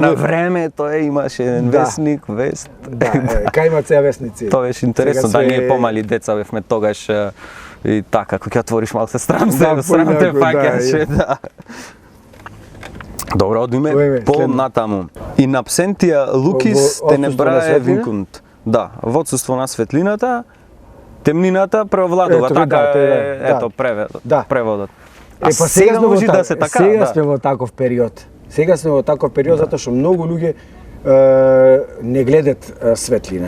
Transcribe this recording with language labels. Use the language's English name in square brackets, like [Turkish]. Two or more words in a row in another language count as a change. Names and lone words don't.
[Macedonian] живот. време тоа имаше еден Да. вестник, вест. Да, кај има цеа вестници. Тоа беше интересно, Сега да се- ние помали деца бевме тогаш и така, кога ќе отвориш малку се срам Да, се, срам те поинаку, фаќаше, да. Добро, одиме Ојме, по следно. натаму. [Latin] In absentia lucis [Macedonian] Во отсутство на [Latin] tenebrae [Macedonian] светлина? [Latin] vincunt. [Macedonian] Да, во отсуство на светлината, темнината превладува, Ето, така да, тој е, да. ето преводот. Да. Преводот. Па сега сме може во да се така, Сега да. сме во таков период. Сега сме во таков период затоа што многу луѓе не гледат светлина.